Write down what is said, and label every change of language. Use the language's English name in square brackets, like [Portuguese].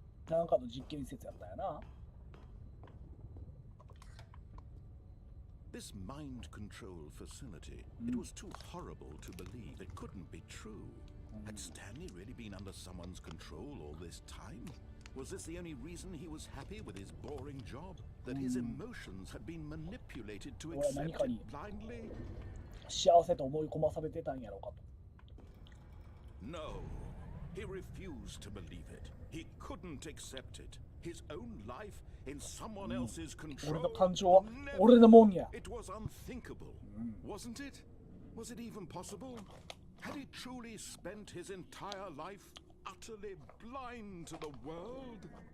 [Japanese] なんかの実験施設やったんやな。 [English] This mind control facility, it was too horrible to believe. It couldn't be true. Had Stanley really been under someone's control all this time? Was this the only reason he was happy with his boring job? That his emotions had been manipulated to accept it blindly? [Japanese] 幸せと思い込まされてたんやろうかと。 [English] No, he refused to believe it. He couldn't accept it. His own life in someone else's control. [Japanese] 俺の感情は俺のもんや。 [English] It was unthinkable, wasn't it? Was it even possible? Had he truly spent his entire life utterly blind to the world?